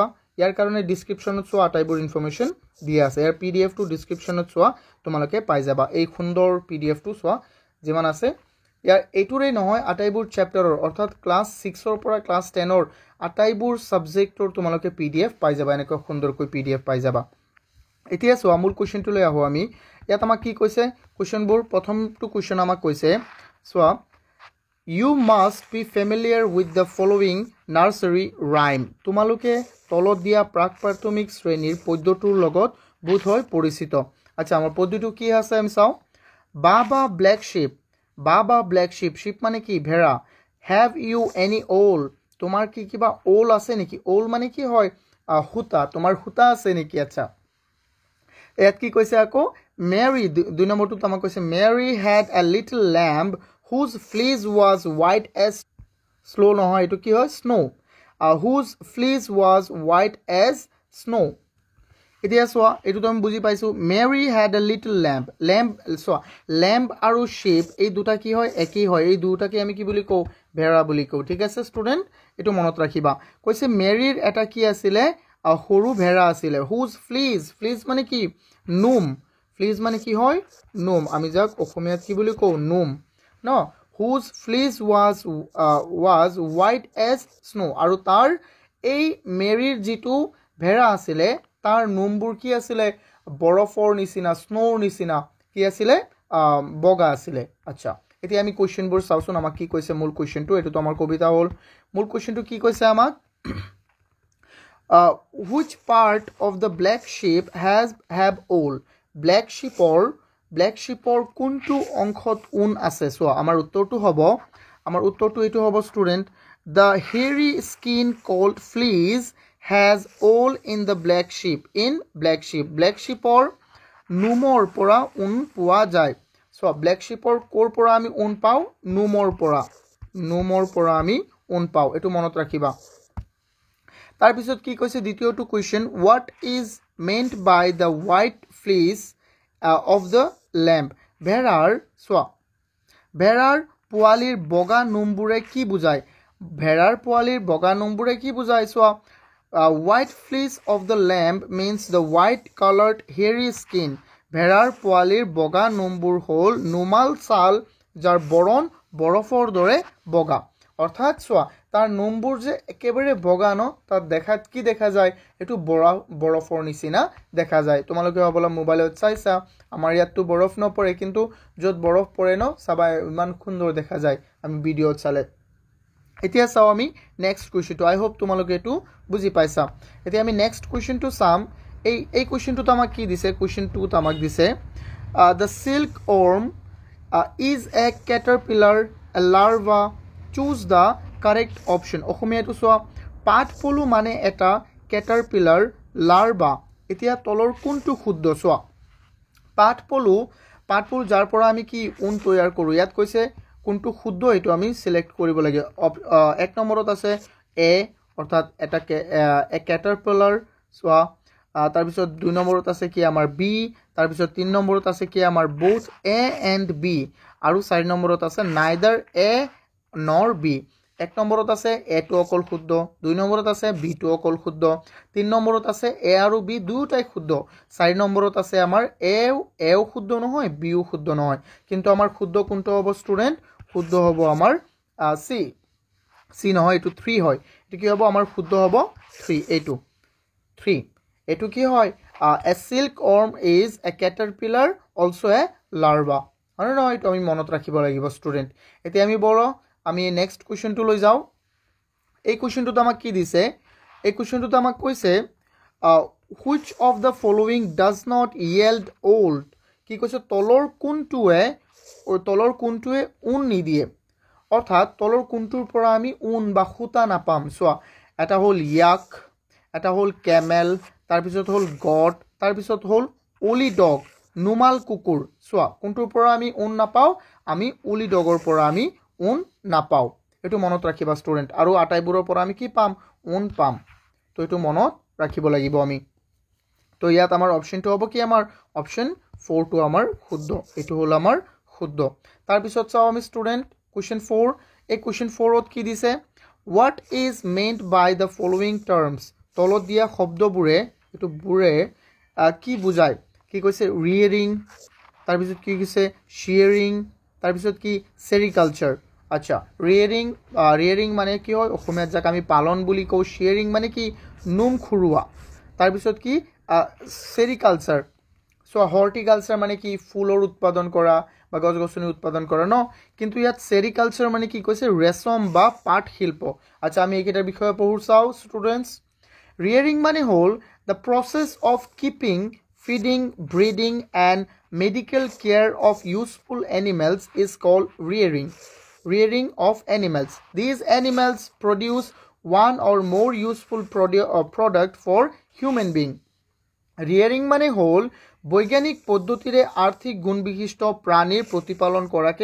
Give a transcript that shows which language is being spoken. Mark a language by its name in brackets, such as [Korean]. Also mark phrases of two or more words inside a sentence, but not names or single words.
[Assamese] ইয়াৰ কাৰণে ডেসক্ৰিপশনত সোৱা আটাইবোৰ ইনফৰমেশন দিয়া আছে ইয়াৰ পিডিএফ টো ডেসক্ৰিপশনত সোৱা তোমালোকে পাই যাবা এই সুন্দৰ পিডিএফ টো সোৱা যিমান আছে ইয়াৰ এইটোৰে নহয় আটাইবোৰ চ্যাপ্টাৰৰ অৰ্থাৎ ক্লাস 6 ৰ পৰা ক্লাস 10 ৰ আটাইবোৰ সাবজেক্টৰ তোমালোকে পিডিএফ পাই যাবা এনেকৈ সুন্দৰকৈ পিডিএফ পাই যাবা এতিয়া সোৱা মূল কোৱেশ্চনটো লৈ আহো আমি ইয়াত আমাক কি কৈছে কোৱেশ্চনবোৰ প্ৰথমটো কোৱেশ্চন আমাক কৈছে সোৱা [English] You must be familiar with the following nursery rhyme. [Assamese] তোমালোকে তলত দিয়া প্ৰাক-প্ৰাথমিক শ্ৰেণীৰ পদ্যটোৰ লগত বোধহয় পৰিচিত। আচ্ছা আমাৰ পদ্যটো কি আছে আমি চাও। [English] Baba black sheep sheep [Assamese] মানে কি ভেড়া। [English] Have you any owl? [Assamese] তোমাৰ কি কিবা owl আছে নেকি? Owl মানে কি হয় হুতা তোমাৰ হুতা আছে নেকি আচ্ছা। ইয়াত কি কৈছে আকৌ Mary দুই নম্বৰটো আমাক কৈছে [English] Mary had a little lamb whose fleece was white as snow [Assamese] নহয় এটো কি হয় [English] snow whose fleece was white as snow [Assamese] এতিয়া সোয়া এটো তুমি বুজি পাইছো [English] Mary had a little lamb [Assamese] সোয়া lamb আৰু sheep এই দুটা কি হয় একই হয় এই দুটাকে আমি কি বুলি কও ভেড়া বুলি কও ঠিক আছে স্টুডেন্ট এটো মনত ৰাখিবা কৈছে মেৰিৰ এটা কি আছিল সৰু ভেড়া আছিল [English] whose fleece [Assamese] মানে কি নোম fleece মানে কি হয় নোম আমি যাক অসমীয়াত কি বুলি কও নোম [English] No, whose fleece was white as snow. [Assamese] আৰু তাৰ এই মেৰিৰ যিটো ভেড়া আছিলে তাৰ নোমবোৰ কি আছিলে বৰফৰ নিচিনা স্নোৰ নিচিনা কি আছিলে বগা আছিলে আচ্ছা এতিয়া আমি কোৱেশ্চনবোৰ চাওচোন আমাক কি কৈছে মূল কোৱেশ্চনটো এটো তো আমাৰ কবিতা হ'ল মূল কোৱেশ্চনটো কি কৈছে আমাক [English] which part of the black sheep have wool black sheepৰ [Assamese] কোনটো অংশত উন আছে সো আমাৰ উত্তৰটো এটো হ'ব স্টুডেন্ট [English] the hairy skin called fleece has wool in the black sheepৰ [Assamese] নোমৰ পৰা উন পোৱা যায় সো [English] black sheepৰ [Assamese] কোৰ পৰা আমি উন পাও নোমৰ পৰা আমি উন পাও এটো মনত ৰাখিবা তাৰ পিছত কি কৈছে দ্বিতীয়টো কোৱেশ্চন [English] what is meant by the white fleece of the lamb [Assamese] ভেড়াৰ পোৱালিৰ বগা নোমবোৰে কি বুজায় সোৱা [English] white fleece of the lamb means the white colored hairy skin [Assamese] ভেড়াৰ পোৱালিৰ বগা নোমবোৰ হ'ল নোমাল ছাল যাৰ বৰণ বৰফৰ দৰে বগা অৰ্থাৎ সোৱা তাৰ নোমবোৰ যে একেবাৰে বগা ন তাত দেখাত কি দেখা যায় এটো বৰফৰ নিচিনা দেখা যায় তোমালোকে হবলা মোবাইলত চাইছা আমাৰ ইয়াতটো বৰফ নপৰে কিন্তু যত বৰফ পৰে ন সবাই ইমান সুন্দৰ দেখা যায় আমি ভিডিঅ চালে এতিয়া চাও আমি [English] next questionটো I hope [Assamese] তোমালোকে এটো বুজি পাইছা এতিয়া আমি [English] next questionটো [Assamese] চাম এই কোৱেশ্চনটো আমাক কি দিছে কোৱেশ্চনটো আমাক দিছে [English] the silkworm is a caterpillar a larva choose the correct option [Assamese] অসমীয়াটো সোৱা পাটপলু মানে এটা [English] caterpillar larva [Assamese] এতিয়া তলৰ কোনটো শুদ্ধ সোৱা পাটপলু যাৰ পৰা আমি কি উন তৈয়াৰ কৰো ইয়াত কৈছে কোনটো শুদ্ধ এটো আমি সিলেক্ট কৰিব লাগে এক নম্বৰত আছে এ অৰ্থাৎ এটা caterpillar সোৱা তাৰ পিছত দুই নম্বৰত আছে কি আমাৰ বি তাৰ পিছত তিন নম্বৰত আছে কি আমাৰ [English] both a and b [Assamese] আৰু চাৰি নম্বৰত আছে [English] neither a nor b [Assamese] এক নম্বৰত আছে a টো অকল শুদ্ধ দুই নম্বৰত আছে b টো অকল শুদ্ধ তিন নম্বৰত আছে a আৰু b দুটাই শুদ্ধ চাৰি নম্বৰত আছে আমাৰ a ও শুদ্ধ নহয় b ও শুদ্ধ নহয় কিন্তু আমাৰ শুদ্ধ কোনটো হ'ব স্টুডেন্ট শুদ্ধ হ'ব আমাৰ c নহয় এটো 3 হয় এটো কি হ'ব আমাৰ শুদ্ধ হ'ব 3 এটো কি হয় [English] a silkworm is a caterpillar also a larva [Assamese] আৰু নহয় এটো আমি মনত ৰাখিব লাগিব স্টুডেন্ট এতিয়া আমি [English] next questionটো [Assamese] লৈ যাও এই কোৱেশ্চনটো আমাক কি দিছে এই কোৱেশ্চনটো আমাক কৈছে [English] which of the following does not yield wool [Assamese] কি কৈছে তলৰ কোনটোৱে উন নিদিয়ে অৰ্থাৎ তলৰ কোনটোৰ পৰা আমি উন বা সুতা নাপাম সোৱা এটা হ'ল য়াক এটা হ'ল কেমেল তাৰ পিছত হ'ল গট তাৰ পিছত হ'ল [English] woolly dog [Assamese] নুমাল কুকুৰ চোৱা কোনটোৰ পৰা আমি ঊণ নাপাওঁ আমি [English] woolly dogৰ [Assamese] পৰা আমি ঊণ নাপাওঁ এটো মনত ৰাখিবা ষ্টুডেন্ট আৰু আটাইবোৰৰ পৰা আমি কি পাম ঊণ পাম তো এটো মনত ৰাখিব লাগিব আমি তো ইয়াত আমাৰ অপশনটো হ'ব কি আমাৰ অপশন 4 টো আমাৰ শুদ্ধ এটো হল আমাৰ শুদ্ধ তাৰ পিছত চাও আমি ষ্টুডেন্ট কোৱেশ্চন 4 এই কোৱেশ্চন 4ত কি দিছে [English] what is meant by the following terms [Assamese] তলত দিয়া শব্দবোৰে এটো বুৰে কি বুজায় কি কৈছে rearing তাৰ পিছত কি কৈছে shearing তাৰ পিছত কি sericulture আচ্ছা rearing মানে কি হয় অসমীয়াত যাক আমি পালন বুলি কও shearing মানে কি নুম খুৰুৱা তাৰ পিছত কি sericulture সো হৰ্টিকালচাৰ মানে কি ফুলৰ উৎপাদন কৰা বা গছ-গছনি উৎপাদন কৰা ন কিন্তু ইয়াত সেৰিকালচাৰ মানে কি কৈছে ৰেশম বা পাট শিল্প আচ্ছা আমি একেটাৰ বিষয়ে পঢ়ু চাও স্টুডেন্টস ৰিয়াৰিং মানে হল [English] the process of keeping feeding breeding and medical care of useful animals is called rearing of animals these animals produce one or more useful product for human being rearing [Assamese] মানে হল বৈজ্ঞানিক পদ্ধতিৰে আৰ্থিক গুণবিশিষ্ট প্ৰাণীৰ প্ৰতিপালন কৰাকে